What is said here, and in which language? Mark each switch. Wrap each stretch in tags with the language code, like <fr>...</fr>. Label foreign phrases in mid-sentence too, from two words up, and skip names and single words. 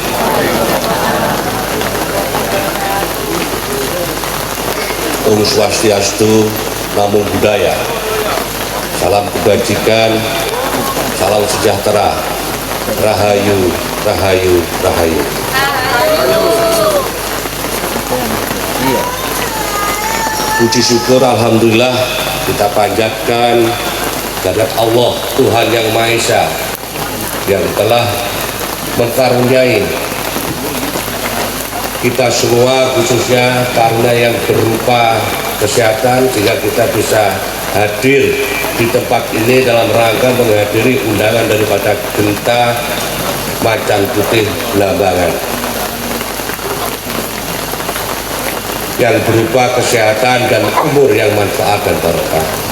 <sa>Om Swastiastu,</sa> <pi>Namo Buddhaya.</pi> <id>Salam kebajikan, salam sejahtera.</id> <jv>Rahayu, rahayu, rahayu.</jv> <id>Puji syukur alhamdulillah kita panjatkan kehadirat Allah Tuhan yang Maha Esa yang telah mengkaruniai kita semua, khususnya karena yang berupa kesehatan, sehingga kita bisa hadir di tempat ini dalam rangka menghadiri undangan daripada Genta Macan Putih Blambangan yang berupa kesehatan dan umur yang manfaat dan barokah.</id>